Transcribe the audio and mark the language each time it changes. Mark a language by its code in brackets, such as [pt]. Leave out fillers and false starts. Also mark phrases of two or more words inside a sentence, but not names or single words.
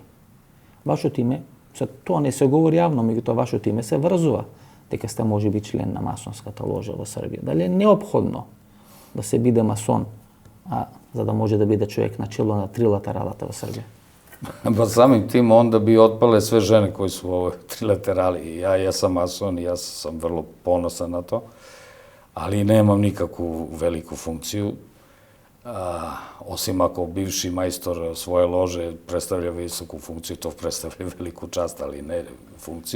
[mk] Вашето име, тоа не се говори јавно, меѓутоа вашето име се врзува дека сте може би член на масонската ложа во Србија. Дали е неопходно да се биде масон, за да може да биде човек на чело на трилатералата во Србија? [sr] Па самим тим onda bi otpale sve žene koji su u ovoj trilaterali. Ja sam mason i ja sam vrlo ponosan na to, ali nemam nikakvu veliku funkciju. Osim ako bivši majstor svoje lože predstavlja visoku funkciju, to predstavlja veliku čast, ali ne funkciju.